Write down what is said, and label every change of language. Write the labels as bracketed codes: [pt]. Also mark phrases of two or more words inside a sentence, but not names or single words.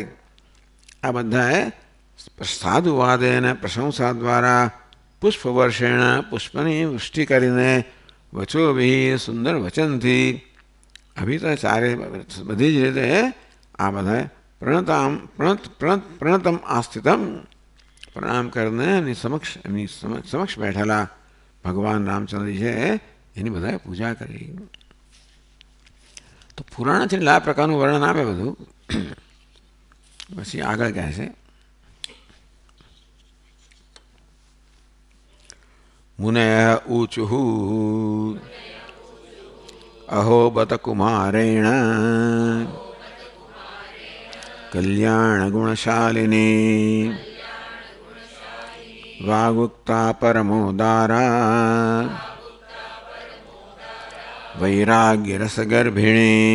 [gu] આ બધાએ સાધુવાદે અને પ્રશંસા દ્વારા પુષ્પવર્ષેણ પુષ્પની વૃષ્ટિ કરીને વચોભી સુંદર વચનથી અભી તો ચારે બધી જ રીતે આ બધાએ [sa] પ્રણતમ આસ્થિતમ [gu] પ્રણામ કરીને એમની સમક્ષ બેઠેલા ભગવાન રામચંદ્રજી છે એની બધાએ પૂજા કરી. તો પુરાણ છે એટલે આ પ્રકારનું વર્ણન આપે બધું. પછી આગળ કહે છે [sa] મુનયઃ ऊचुः अहो बत कुमारेण कल्याणगुणशालिनी वागुक्ता परमोदारा वैराग्य रसगर्भिणी.